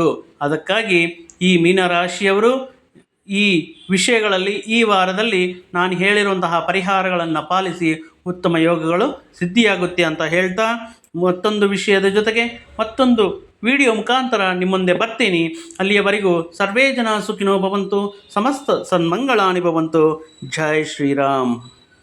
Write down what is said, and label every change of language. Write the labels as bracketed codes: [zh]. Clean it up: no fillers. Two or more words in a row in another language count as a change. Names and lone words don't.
[kn] ಅದಕ್ಕಾಗಿ ಈ ಮೀನರಾಶಿಯವರು ಈ ವಿಷಯಗಳಲ್ಲಿ ಈ ವಾರದಲ್ಲಿ ನಾನು ಹೇಳಿರುವಂತಹ ಪರಿಹಾರಗಳನ್ನು ಪಾಲಿಸಿ ಉತ್ತಮ ಯೋಗಗಳು ಸಿದ್ಧಿಯಾಗುತ್ತೆ ಅಂತ ಹೇಳ್ತಾ, ಮತ್ತೊಂದು ವಿಷಯದ ಜೊತೆಗೆ ಮತ್ತೊಂದು ವಿಡಿಯೋ ಮುಖಾಂತರ ನಿಮ್ಮ ಮುಂದೆ ಬರ್ತೀನಿ. [sa] ಅಲ್ಲಿಯವರೆಗೂ ಸರ್ವೇ ಜನ ಸುಖಿನೋ ಭವಂತು, ಸಮಸ್ತ ಸನ್ಮಂಗಳಾನಿ ಭವಂತು. [hi] जय श्रीराम.